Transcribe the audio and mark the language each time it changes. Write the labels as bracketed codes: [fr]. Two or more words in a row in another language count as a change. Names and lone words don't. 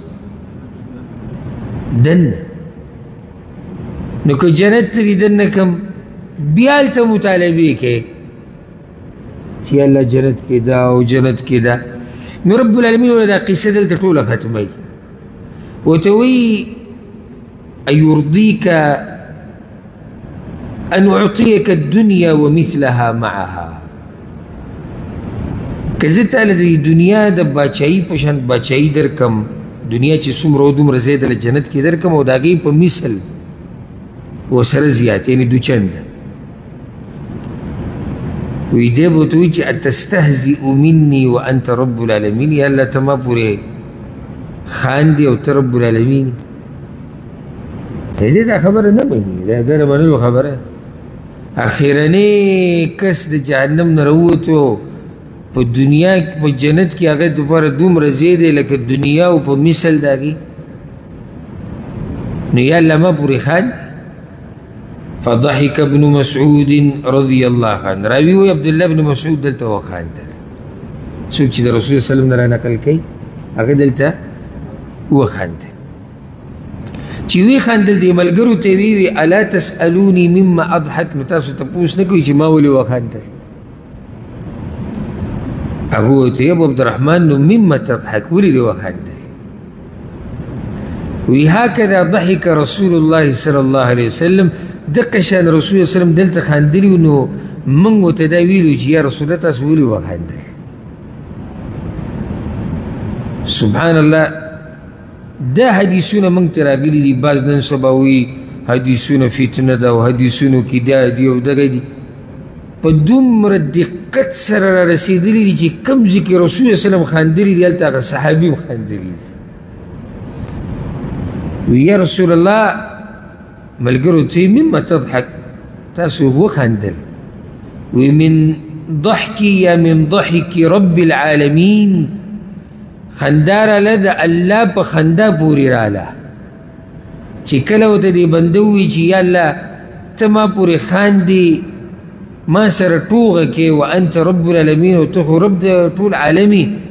[ps] دننه نو که جنت ته دې دننه کړم بیا هلته مطالبې کوې چې یا الله جنت کې دا او جنت کې دا نو [ar] رب العالمین [ps] ولا دا قصه دلته ټوله ختموي ورته وایي [ar] أيرضيك أن أعطيك الدنيا ومثلها معها [ps] که تعالی د دنیا د باچایي په شان باچایي درکم دنیا چې څومره دومره زیاده جنت کې درکم او د هغې په مثل ورسره زیات یعنې دوچند وی دی به ورته وایي چې [ar] اتستهزئ مني وانت رب العالمین [ps] یا الله ته ما پورې خاندي او ته رب العالمین دې دا خبره نه مني دا د نه منلو خبره اخرنی کس د جهنم نه راووتو په دنیا په جنت کې هغه دپاره دومره ځای دی لکه دنیا او په مثل د هغې نو یا الله ما پورې خاندي [ar] فضحك ابن مسعود رضي الله عنه [ps] راوي وي عبد الله بن مسعود دلته وخاندل څوک چې د رسول [ar] صلی الله علیه وسلم [ps] نه رانقل کوي هغه دلته وخاندل چې وی خاندل دې ملګرو ته وی [ar] الا تسالوني مما اضحك [ps] نو تاسو تپوس نه کوئ چې ما ولې وخاندل هغه ورته ابو عبدالرحمن نو [ar] مما تضحك [ps] ولې دې وخاندل وی [ar] هكذا ضحك رسول الله صلی الله علیه وسلم [ps] دقه شان رسول الله [ar] صلی الله علیه وسلم [ps] دلته خاندلی نو موږ ورته دا ویلو چې یا رسول الله تاسو ولې وخاندل [ar] سبحان الله [ps] دا حدیثونه موږ ته راغلي دي بعض نن سبا وایي حدیثونه فتنه ده او حدیثونو کې دا دي او دغه دي په دومره دقت سره را رسېدلي دي چې کوم ځای کې رسول الله [ar] صلی الله علیه وسلم [ps] خاندلي دي هلته هغه صحابي هم خاندلي دي وی یا رسول الله ملګرو ته [ar] مما تضحك [ps] تاسو وخاندل وی [ar] من ضحكي [ps] یا [ar] من ضحك رب العالمین [ps] خندا راله د الله په خندا پورې راله چې کله ورته دې بنده ووایي چې یا الله ته ما پورې خاندې ما سره ټوغه کې [ar] وانت رب العالمین [ps] او ته خو رب د ټول عالمي